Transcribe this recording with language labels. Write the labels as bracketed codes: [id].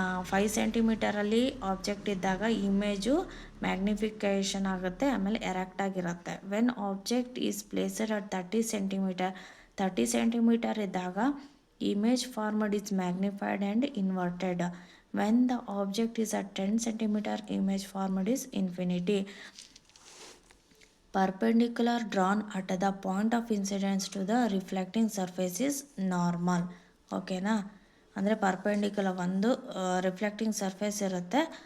[kn] 5 cm object ಇದ್ದಾಗ image magnification ಆಗುತ್ತೆ, ಆಮೇಲೆ ಎರೆಕ್ಟ್ ಆಗಿರುತ್ತೆ. [en] When object is placed at 30 cm, 30 cm ಇದ್ದಾಗ image formed is magnified and inverted. When the object is at 10 cm, image formed is infinity. Perpendicular drawn at the point of incidence to the reflecting surface is normal. [kn] ಓಕೆನಾ, ಅಂದರೆ perpendicular ಒಂದು reflecting surface ಇರುತ್ತೆ.